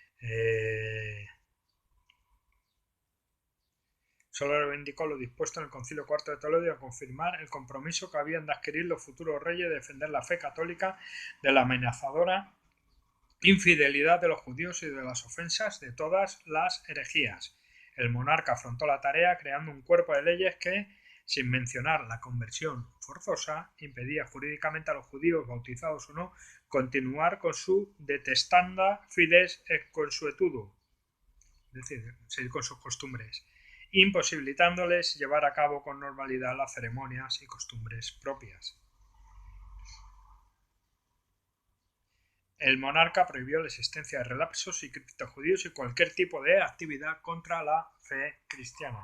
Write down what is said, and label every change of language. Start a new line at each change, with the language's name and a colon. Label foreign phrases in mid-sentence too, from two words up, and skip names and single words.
Spanish: Solo reivindicó lo dispuesto en el Concilio IV de Toledo y a confirmar el compromiso que habían de adquirir los futuros reyes de defender la fe católica de la amenazadora infidelidad de los judíos y de las ofensas de todas las herejías. El monarca afrontó la tarea creando un cuerpo de leyes que, sin mencionar la conversión forzosa, impedía jurídicamente a los judíos, bautizados o no, continuar con su
Latin: detestanda fides et consuetudo,
Spanish: es decir, seguir con sus costumbres, imposibilitándoles llevar a cabo con normalidad las ceremonias y costumbres propias. El monarca prohibió la existencia de relapsos y criptojudíos y cualquier tipo de actividad contra la fe cristiana.